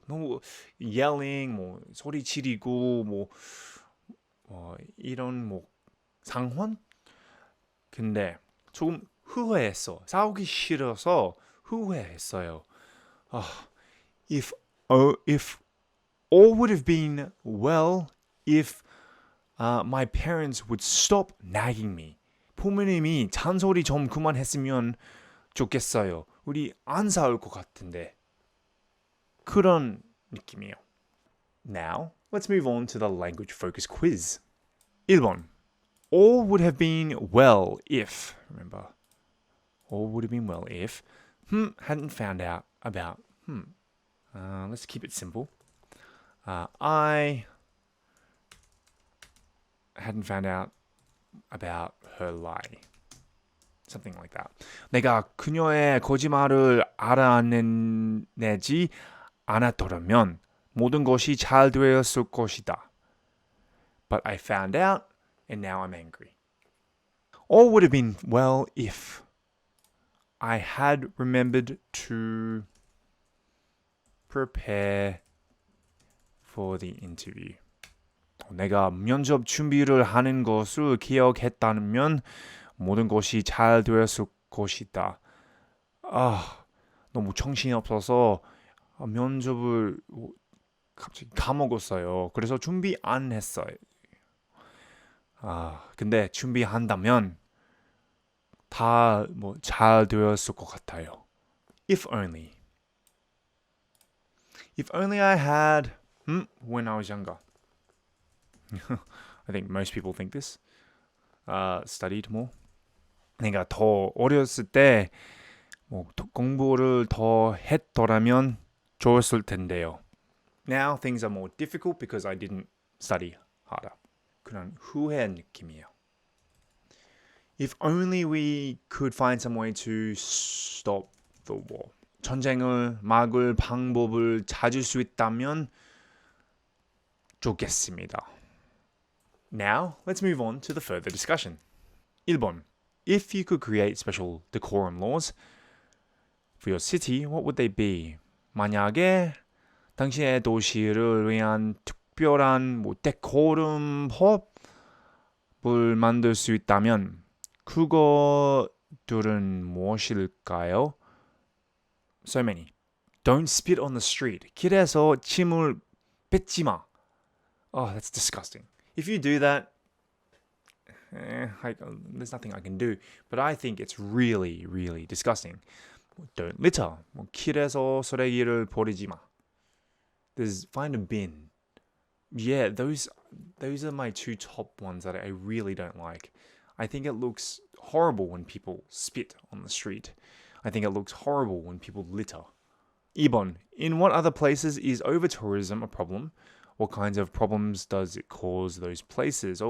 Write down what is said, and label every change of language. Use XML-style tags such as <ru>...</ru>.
<ko>너무</ko> <en>yelling,</en> <ko>소리 지르고, 이런 상황? 근데 조금 후회했어. 싸우기 싫어서 후회했어요.</ko> <en>If all would have been well if my parents would stop nagging me.</en> <ko>부모님이 잔소리 좀 그만했으면 좋겠어요. 우리 안 싸울 것 같은데. 그런 느낌이에요.</ko> <en>Now, let's move on to the language focus quiz.</en> <ko>1번.</ko> <en>All would have been well if. Remember, all would have been well if hadn't found out about let's keep it simple. I hadn't found out about her lie. Something like that.</en> <ko>내가 그녀의 거짓말을 알아내지 않았더라면 모든 것이 잘 되었을 것이다.</ko> <en>But I found out and now I'm angry. All would have been well if I had remembered to prepare for the interview.</en> <ko>내가 면접 준비를 하는 것을 기억했다면 모든 것이 잘 되었을 것이다. 너무 정신이 없어서 면접을 갑자기 까먹었어요. 그래서 준비 안 했어요. 근데 준비한다면 다 잘 되었을 것 같아요.</ko> <en>If only. If only I had when I was younger. I think most people think this. Studied more.</en> <ko>내가 더 어렸을 때 공부를 더 했더라면 좋았을 텐데요.</ko> <en>Now things are more difficult because I didn't study harder.</en> <ko>그런 후회 느낌이에요.</ko> <en>If only we could find some way to stop the war.</en> <ko>전쟁을 막을 방법을 찾을 수 있다면 좋겠습니다.</ko> <en>Now, let's move on to the further discussion.</en> <ko>1번.</ko> <en>If you could create special decorum laws for your city, what would they be?</en> <ko>만약에 당신의 도시를 위한 특별한 데코rum 법을 만들 수 있다면 그것들은 무엇일까요?</ko> <en>So many. Don't spit on the street.</en> <ko>길에서 침을 뱉지 마.</ko> <en>That's disgusting. If you do that, there's nothing I can do. But I think it's really, really disgusting. Don't litter.</en> <ko>길에서 쓰레기를 버리지 마.</ko> <en>Find a bin. Yeah, those are my two top ones that I really don't like. I think it looks horrible when people spit on the street. I think it looks horrible when people litter.</en> <ko>2번.</ko> <en>In what other places is over-tourism a problem? What kinds of problems does it cause those places?</en>